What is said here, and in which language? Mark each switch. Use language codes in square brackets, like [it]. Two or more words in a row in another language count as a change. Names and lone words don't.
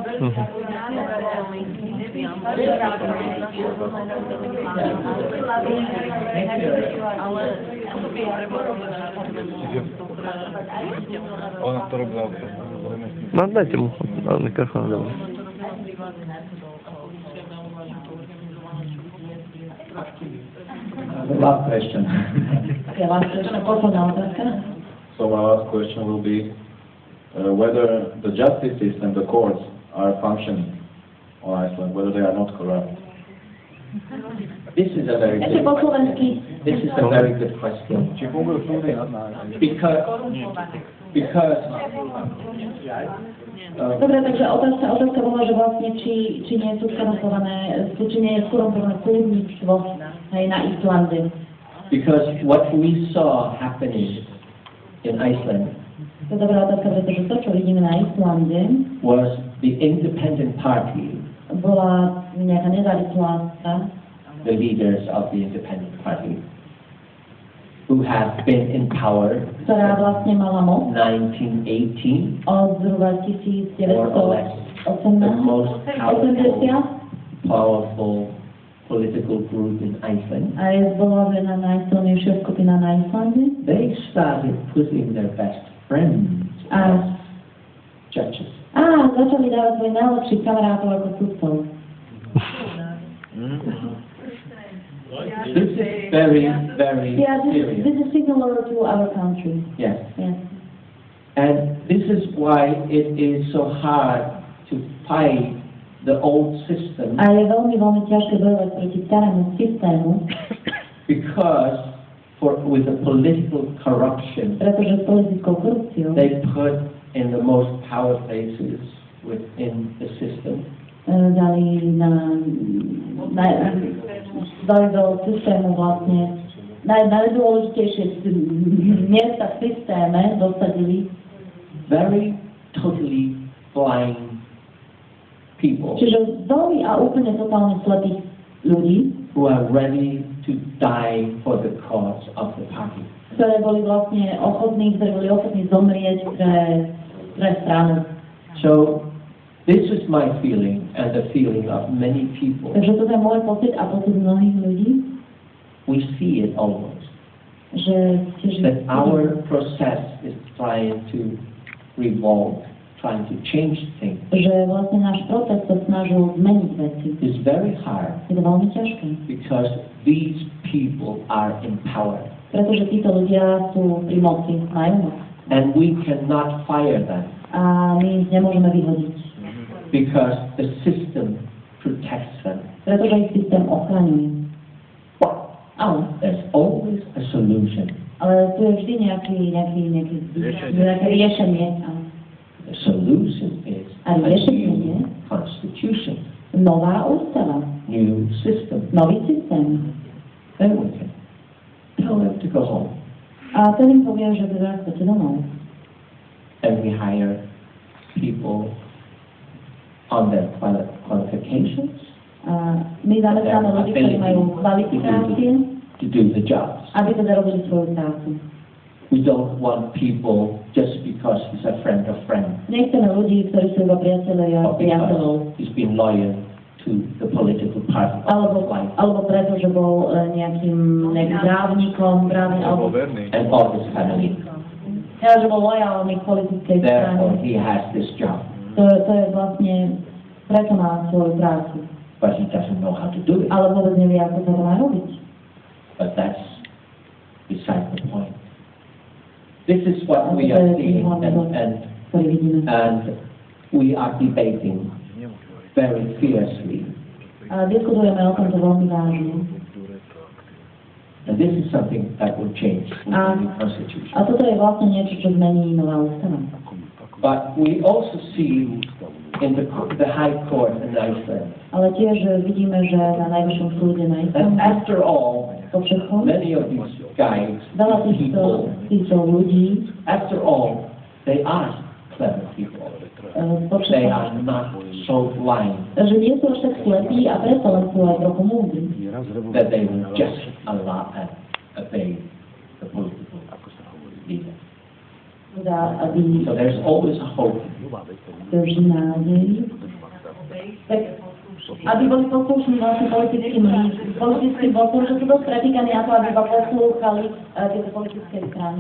[sk] Ona to robila. No dajte mu mikrofón, dobra. [en] The last question. So my last question will be whether the justice system, the courts, are functioning on Iceland, whether they are not corrupt. This is a very good question. Because [sk] Dobre, takže otázka bola, že vlastne či nie sú skorumpované, či nie je skorumpované súdnictvo aj na Islande. [en] Because what we saw happening in Iceland [sk] To je dobrá otázka, pretože to, čo vidíme na Islande, [en] was the independent party, [sk] bola nejaká nezávislá, [en] the leaders of the independent party, who have been in power [sk] ktorá vlastne mala moc 1918 od zhruba [en] or less, the most 1980 powerful political group in Iceland. [sk] a je zbola najsilnejšia skupina na Islande. [en] They started putting their best friends as judges. [sk] Začali dávať svoj najlepších kamarátov ako sudcov. [en] This is very, very serious. This is similar to our country. Yes. Yes. And this is why it is so hard to fight the old system, [sk] A je veľmi, veľmi ťažké bojovať proti starému systému, [en] because with the political corruption, [sk] pretože s politickou korupciou [en] they put in the most power places within the system. [sk] Dali do systému vlastne najdôležitejšie miesta v systéme dosadili [en] Very totally blind people [sk] čiže veľmi a úplne totálne slepých ľudí, [en] who are ready to die for the cause of the party. [sk] ktorí boli ochotní zomrieť pre stranu. [en] So this is my feeling and the feeling of many people. [sk] Takže toto je môj pocit a pocit mnohých ľudí, [en] We see it almost. [sk] že [en] That our process is trying to revolve, trying to change things. [sk] že vlastne náš proces sa snažil zmeniť veci. [en] It's very hard [sk] Je to veľmi ťažké, [en] because these people are in power [sk] pretože títo ľudia sú pri moci, majú moc. [en] and we cannot fire them [sk] A my ich nemôžeme vyhodiť, [en] because the system protects them. [sk] pretože ich systém ochraňuje. Ale [en] There's always a solution. [sk] tu je vždy nejaké riešenie. [en] The solution is [sk] A a riešenie je [en] new constitution, [sk] nová ústava, [en] new system. [sk] nový systém. [en] Then we can tell them to go home. [sk] A ten im povie, že teda chcete domov. [en] And we hire people on their qualifications [sk] A my zamestnáme ľudí, ktorí majú kvalifikácie, [en] to do the jobs. [sk] aby teda robili svoju prácu. [en] We don't want people just because he's a friend of friends, [sk] Nechceme ľudí, ktorí sú iba priatelia [en] or [sk] priateľov, [en] because he's been loyal to the political party of his life [sk] alebo preto, že bol nejakým právnikom, alebo [en] and all his family. [sk] že bol lojálny k politickej [en] Therefore, [sk] strane. [en] he has this job, [sk] To je vlastne, preto má svoju prácu. [en] but he doesn't know how to do it. [sk] Ale vôbec nevie, ako sa to má robiť. [en] But that's beside the point. This is what we are seeing, [sk] Ktorý vidíme. [en] and we are debating very fiercely. [sk] A diskutujeme o tomto veľmi vážne. [en] And this is something that will change with the new constitution. [sk] A toto je vlastne niečo, čo zmení nová ústava. [en] But we also see in the High Court in Iceland [sk] Ale tiež vidíme, že na najvyššom súde na [en] that [sk] Islande, [en] after all, [sk] po všetkom, [en] many of these guys, [sk] veľa [en] people, [sk] týchto ľudí, [en] after all, they are clever people. They are not so blind [sk] že nie sú až tak slepí a preto len sú aj trochu múdri. [en] that they will just obey the political leader. [sk] Aby [en] So there's always a hope. [sk] drží nádej. Tak, aby boli poslušní vlastne politickým vodcom, že sú dosť pretýkaní na to, aby iba poslúchali tieto politické strany.